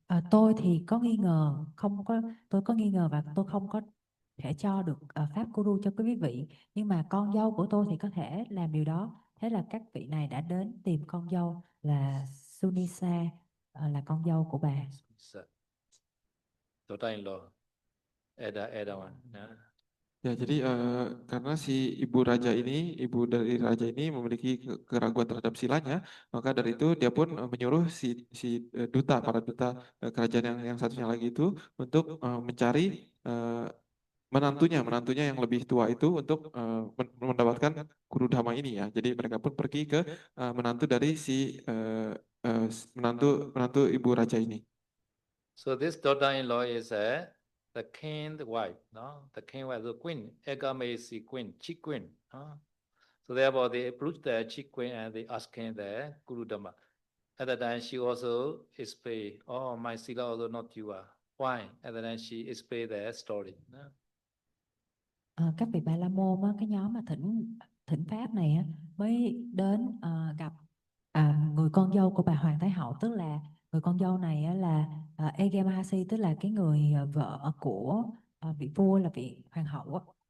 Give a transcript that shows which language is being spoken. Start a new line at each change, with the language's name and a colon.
Vietnamese: tôi thì có nghi ngờ, tôi có nghi ngờ và tôi không có thể cho được pháp guru cho quý vị, nhưng mà con dâu của tôi thì có thể làm điều đó. Thế là các vị này đã đến tìm con dâu là Sunisa, là con dâu của bà.
English: Daughter-in-law, elder one.
Indonesian: Ya, jadi karena si ibu raja ini, ibu dari raja ini memiliki keraguan terhadap silanya, maka dari itu dia pun menyuruh si duta, para duta kerajaan yang satunya lagi itu untuk mencari menantunya yang lebih tua itu untuk mendapatkan guru dhamma ini ya. Jadi mereka pun pergi ke menantu dari si menantu ibu raja ini.
English: So this daughter-in-law is the king's wife, no? The king's wife, the queen, Egamesi queen, chief queen. So therefore they approach the chief queen and they asking the Guru Dhamma. At that time she also explained, oh, my sila also not you are. Why? At that time she explained the story. No?
Vietnamese: Các vị Bà La Môn á, cái nhóm mà thỉnh pháp này á, mới đến gặp người con dâu của bà Hoàng Thái Hậu, tức là người con dâu này á, là Ege Mahasi, tức là cái người vợ của vị vua là vị hoàng hậu á.